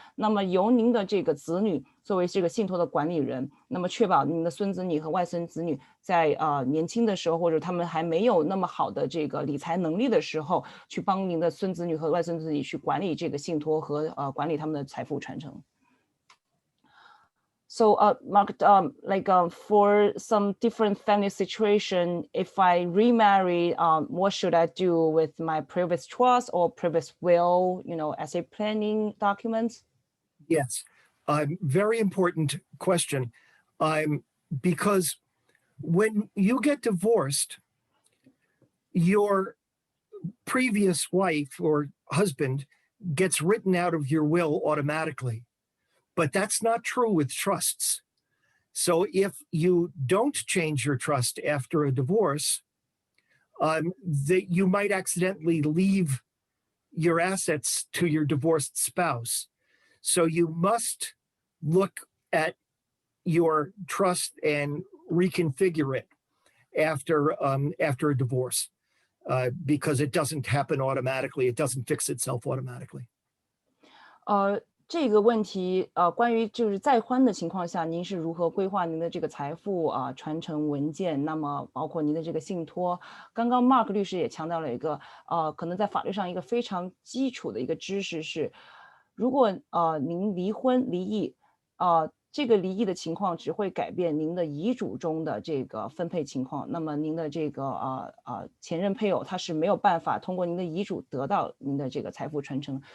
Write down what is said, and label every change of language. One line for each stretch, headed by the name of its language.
Chinese: 那么由您的这个子女作为这个信托的管理人，那么确保您的孙子女和外孙子女在年轻的时候，或者他们还没有那么好的这个理财能力的时候，去帮您的孙子女和外孙子女去管理这个信托和管理他们的财富传承。
English: So, Mark, for some different family situation, if I remarry, what should I do with my previous trust or previous will, estate planning documents? Yes, very important question. Because when you get divorced, your previous wife or husband gets written out of your will automatically. But that's not true with trusts. So if you don't change your trust after a divorce, you might accidentally leave your assets to your divorced spouse. So you must look at your trust and reconfigure it after a divorce, because it doesn't happen automatically. It doesn't fix itself automatically.
Chinese: 这个问题关于就是再婚的情况下，您是如何规划您的这个财富传承文件，那么包括您的这个信托。刚刚 Mark 律师也强调了一个可能在法律上一个非常基础的一个知识是，如果您离异这个离异的情况只会改变您的遗嘱中的这个分配情况，那么您的这个前任配偶他是没有办法通过您的遗嘱得到您的这个财富传承。